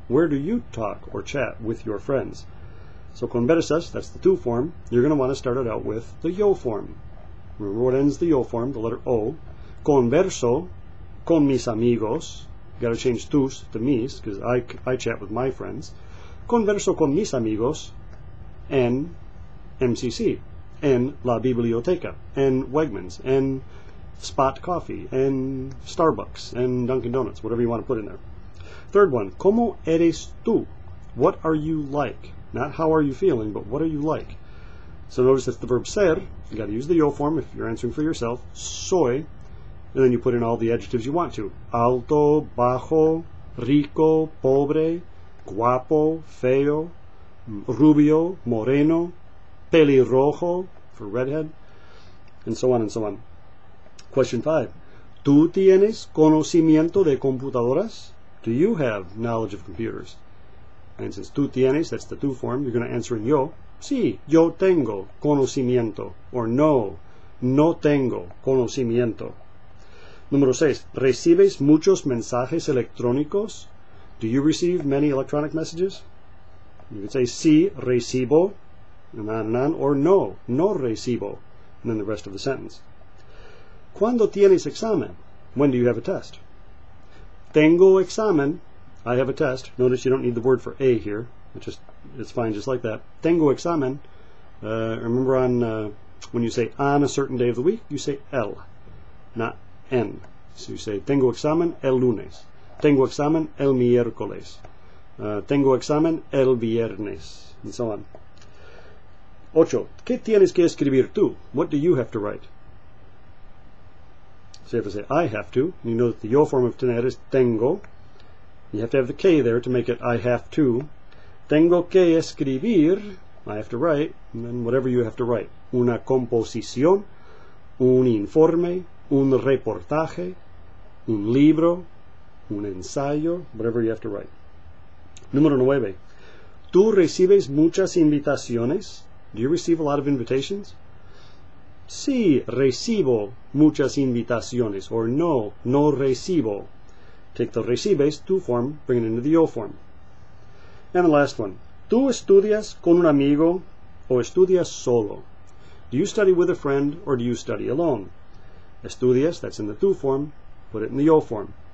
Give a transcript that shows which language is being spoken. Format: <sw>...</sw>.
<en>Where do you talk or chat with your friends? So conversas, that's the tú form. You're going to want to start it out with the yo form. Remember what ends the yo form, the letter O.</en> <es>Converso con mis amigos.</es> <en>Got to change tus to mis, because I chat with my friends.</en> <es>Converso con mis amigos en MCC, en la biblioteca, en Wegmans, en Spot Coffee,</es> <en>and Starbucks, and Dunkin' Donuts, whatever you want to put in there. Third one,</en> <es>¿cómo eres tú?</es> <en>What are you like? Not how are you feeling, but what are you like? So notice it's the verb ser. You got to use the yo form if you're answering for yourself. Soy, and then you put in all the adjectives you want to. Alto, bajo, rico, pobre, guapo, feo, rubio, moreno, pelirrojo for redhead, and so on and so on. Question 5.</en> <es>¿Tú tienes conocimiento de computadoras?</es> <en>Do you have knowledge of computers? And since tú tienes, that's the tú form, you're going to answer in yo.</en> <es>Sí, yo tengo conocimiento. Or no, no tengo conocimiento. Número 6. ¿Recibes muchos mensajes electrónicos?</es> <en>Do you receive many electronic messages? You can say</en> <es>sí, recibo,</es> <en>and on, or</en> <es>no, no recibo,</es> <en>and then the rest of the sentence.</en> <es>¿Cuándo tienes examen?</es> <en>When do you have a test?</en> <es>Tengo examen.</es> <en>I have a test. Notice you don't need the word for a here. It's fine just like that.</en> <es>Tengo examen.</es> <en>Remember when you say on a certain day of the week, you say el, not en. So you say</en> <es>tengo examen el lunes. Tengo examen el miércoles. Tengo examen el viernes.</es> <en>And so on.</en> <es>8. ¿Qué tienes que escribir tú?</es> <en>What do you have to write? So you have to say, I have to. You know that the yo form of tener is tengo. You have to have the que there to make it I have to.</en> <es>Tengo que escribir,</es> <en>I have to write, and then whatever you have to write.</en> <es>Una composición, un informe, un reportaje, un libro, un ensayo,</es> <en>whatever you have to write.</en> <es>Número 9. ¿Tú recibes muchas invitaciones?</es> <en>Do you receive a lot of invitations?</en> <es>Sí, recibo muchas invitaciones, or no, no recibo.</es> <en>Take the recibes, tú form, bring it into the yo form. And the last one,</en> <es>¿tú estudias con un amigo o estudias solo?</es> <en>Do you study with a friend or do you study alone? Estudias, that's in the tú form, put it in the yo form.</en>